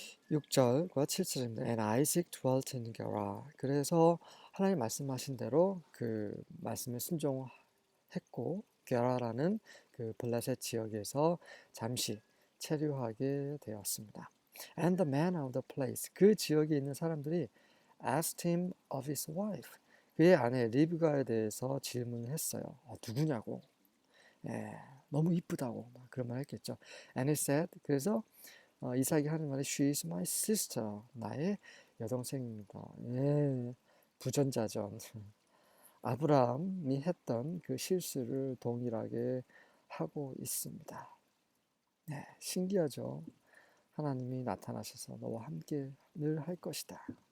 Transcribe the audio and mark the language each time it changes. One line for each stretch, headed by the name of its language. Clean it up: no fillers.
Korean: 6절과 7절입니다.
English: And Isaac dwelt in Gerar.
Korean: 그래서 하나님 말씀하신 대로 그 말씀에 순종했고, 게라라는 그 블레셋 지역에서 잠시 체류하게 되었습니다.
English: And the man of the place,
Korean: 그 지역에 있는 사람들이
English: asked him of his wife,
Korean: 그의 아내 리브가에 대해서 질문을 했어요. 누구냐고. 예, 너무 이쁘다고 그런 말 했겠죠.
English: And he said,
Korean: 그래서 이삭이 하는 말이
English: She is my sister,
Korean: 나의 여동생입니다. 예, 부전자전. 아브라함이 했던 그 실수를 동일하게 하고 있습니다. 네, 신기하죠. 하나님이 나타나셔서 너와 함께 늘 할 것이다.